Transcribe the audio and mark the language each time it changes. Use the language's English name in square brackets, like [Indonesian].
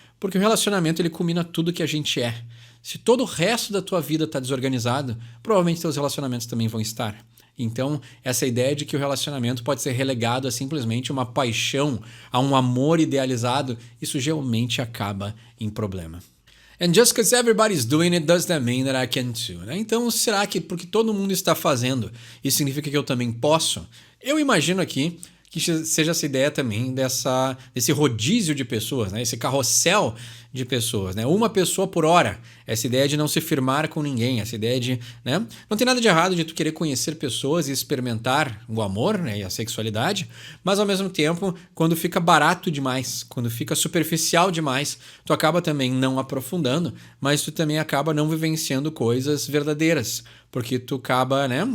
[Portuguese] Porque o relacionamento ele culmina tudo que a gente é. Se todo o resto da tua vida está desorganizado, provavelmente teus relacionamentos também vão estar. Então, essa ideia de que o relacionamento pode ser relegado a simplesmente uma paixão, a um amor idealizado, isso geralmente acaba em problema. [English] And just because everybody's doing it does that mean that I can too, né? [Portuguese] Então, será que porque todo mundo está fazendo, isso significa que eu também posso? Eu imagino aqui que seja essa ideia também desse rodízio de pessoas, né? Esse carrossel de pessoas, né? Uma pessoa por hora. Essa ideia de não se firmar com ninguém, essa ideia de, né? Não tem nada de errado de tu querer conhecer pessoas e experimentar o amor, né? E a sexualidade, mas ao mesmo tempo, quando fica barato demais, quando fica superficial demais, tu acaba também não aprofundando, mas tu também acaba não vivenciando coisas verdadeiras, porque tu acaba, né?